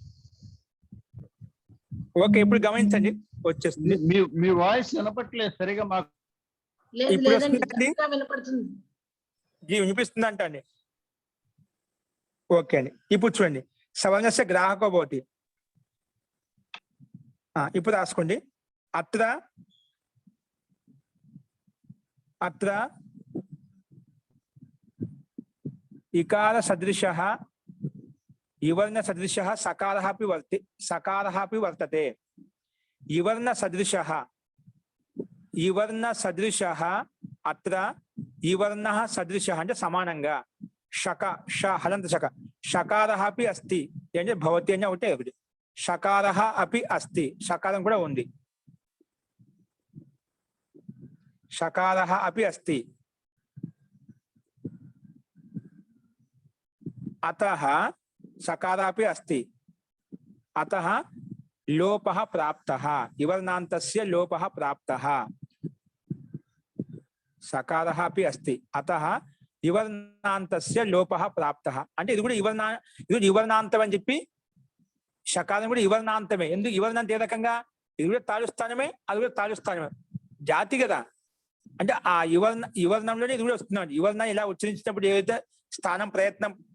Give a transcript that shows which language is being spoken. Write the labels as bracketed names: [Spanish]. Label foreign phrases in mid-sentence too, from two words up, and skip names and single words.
[Telugu] ఓకే, ఇప్పుడు గమనించండి, వచ్చేస్తుంది. మీ వాయిస్ వినపట్లేదు సరిగా మాకు. ఇప్పుడు వస్తుందండి, వినపడుతుంది. వినిపిస్తుంది అంట అండి. ఓకే అండి, ఇప్పుడు చూడండి. [Sanskrit] సవర్ణస్య గ్రాహకో భవతి. [Telugu] ఇప్పుడు రాసుకోండి. [Sanskrit] అత్ర అత్ర इकार सदृशः इवर्ण सदृशः सकारः अपि वर्तते इवर्ण सदृशः अत्र इवर्णः सदृशः [Telugu] అంటే సమానంగా [Sanskrit] షక ష హలంత షక షకారः अपि अस्ति [Telugu] అంటే భవతి అని ఒకటే ఒకటి [Sanskrit] షకారः अपि अस्ति [Telugu] షకారం కూడా ఉంది [Sanskrit] షకారः अपि अस्ति अतः सकारः अपि अस्ति अतः लोपः प्राप्तः इवर्णान्तस्य लोपः प्राप्तः सकारः अपि अस्ति अतः इवर्णान्तस्य लोपः प्राप्तः [Telugu] అంటే ఇది కూడా ఇవర్ణాంతం అని చెప్పి షకారం కూడా ఇవర్ణాంతమే ఎందుకు ఇవర్ణాంతం ఏ రకంగా ఇది కూడా తాళుస్థానమే అది కూడా తాళుస్థానమే జాతి కదా అంటే ఆ ఇవర్ణంలోనే ఇది కూడా వస్తున్నాడు ఇవర్ణం ఇలా ఉచ్చరించినప్పుడు ఏదైతే స్థానం ప్రయత్నం